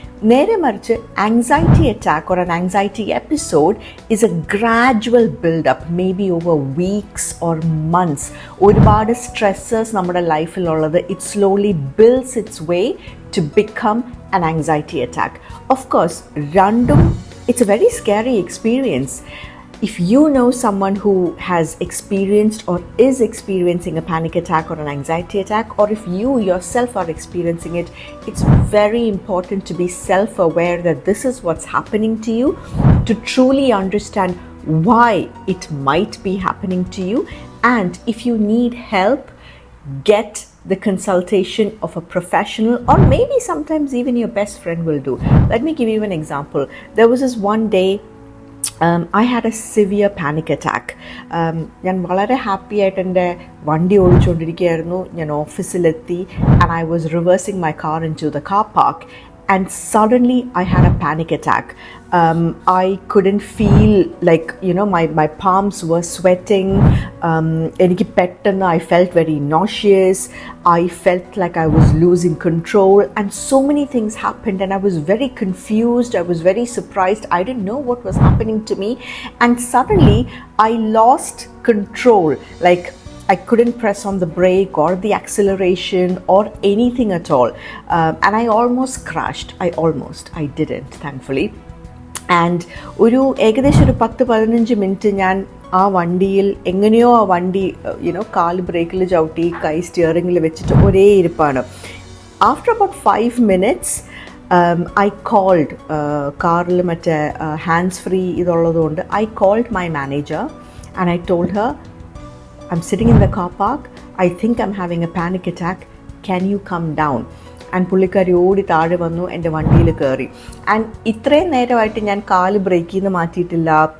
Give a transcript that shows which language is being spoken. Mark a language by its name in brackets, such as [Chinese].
[Malayalam] നേരെ മറിച്ച് [English] Anxiety attack or an anxiety episode is a gradual buildup, maybe over weeks or months. [Malayalam] ഒരുപാട് stressors നമ്മുടെ ലൈഫിലുള്ളത് [English] It slowly builds its way to become an anxiety attack. Of course, random, it's a very scary experience. If you know someone who has experienced or is experiencing a panic attack or an anxiety attack, or if you yourself are experiencing it, it's very important to be self-aware that this is what's happening to you, to truly understand why it might be happening to you, and if you need help, get the consultation of a professional, or maybe sometimes even your best friend will do. Let me give you an example. There was this one day I had a severe panic attack. [Malayalam] ഞാൻ വളരെ happy ആയിട്ട് എൻ്റെ വണ്ടി ഓടിച്ചുകൊണ്ടിരിക്കുകയായിരുന്നു. ഞാൻ ഓഫീസിലെത്തി [English] and I was reversing my car into the car park, and suddenly I had a panic attack. I couldn't feel, like, my palms were sweating. [Malayalam] എനിക്ക് പെട്ടെന്ന് [English] I felt very nauseous. I felt like I was losing control, and so many things happened, and I was very confused. I was very surprised. I didn't know what was happening to me, and suddenly I lost control. Like, I couldn't press on the brake or the acceleration or anything at all. And I almost crashed. I didn't, thankfully. [Malayalam] And ഏകദേശം ഒരു 10-15 minute ഞാൻ ആ വണ്ടിയിൽ എങ്ങനെയോ ആ വണ്ടി കാല് ബ്രേക്കിൽ ചവിട്ടി കൈ സ്റ്റിയറിങ്ങിൽ വെച്ചിട്ട് ഒരേ ഇരിപ്പാണ്. After about 5 minutes I called, കാറിൽ മറ്റേ hands free ഇതുള്ളതുകൊണ്ട് I called my manager and I told her, I'm sitting in the car park, I think I'm having a panic attack, can you come down? And പുള്ളിക്കാരി ഓടി താഴെ വന്നു, എൻ്റെ വണ്ടിയിൽ കയറി. And ഇത്രയും നേരമായിട്ട് ഞാൻ കാല് ബ്രേക്കിൽ നിന്ന് മാറ്റിയിട്ടില്ല.